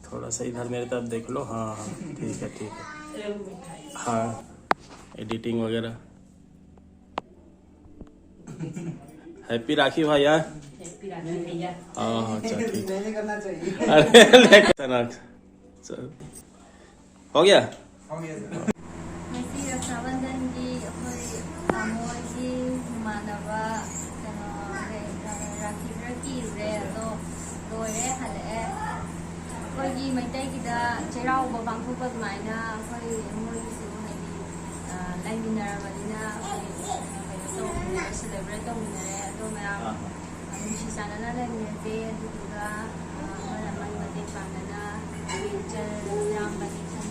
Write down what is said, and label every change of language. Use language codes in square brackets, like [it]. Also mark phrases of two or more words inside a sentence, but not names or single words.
[hi] सा इधर मेरी तरफ देख लो। हाँ हाँ ठीक है ठीक है। एक मिठाई। हाँ एडिटिंग वगैरह। हैप्पी राखी भाई यार। हैप्पी राखी भैया। हाँ हाँ चल ठीक है। नहीं करना चाहिए। अरे चल हो गया। [mni] ꯉꯁꯤ ꯔꯛꯁꯥꯕꯟꯙꯟꯒꯤ ꯑꯩꯈꯣꯏ ꯇꯥꯃꯣꯒꯤ ꯏꯃꯥꯟꯅꯕ ꯀꯩꯅꯣ ꯔꯥꯈꯤ ꯈꯔ ꯀꯤꯔꯨꯔꯦ ꯑꯗꯣ ꯂꯣꯏꯔꯦ ꯍꯜꯂꯛꯑꯦ ꯑꯩꯈꯣꯏꯒꯤ ꯃꯩꯇꯩꯒꯤꯗ ꯆꯩꯔꯥꯎꯕ ꯄꯥꯡꯊꯣꯛꯄ ꯑꯗꯨꯃꯥꯏꯅ ꯑꯩꯈꯣꯏ ꯃꯣꯏꯒꯤꯁꯨ ꯍꯥꯏꯗꯤ ꯂꯩꯃꯤꯟꯅꯔꯕꯅꯤꯅ ꯑꯩꯈꯣꯏ ꯀꯩꯅꯣ ꯇꯧꯃꯤꯟꯅꯔꯦ ꯁꯦꯂꯦꯕ꯭ꯔꯦꯠ ꯇꯧꯃꯤꯟꯅꯔꯦ ꯑꯗꯣ ꯃꯌꯥꯝ ꯅꯨꯡꯁꯤ ꯆꯥꯟꯅꯅ ꯂꯩꯃꯤꯟꯅꯁꯦ ꯑꯗꯨꯗꯨꯒ ꯑꯃꯅ ꯑꯃꯒꯤ ꯃꯇꯦꯡ ꯄꯥꯡꯅꯅ ꯏꯆꯜ ꯏꯌꯥꯝꯕ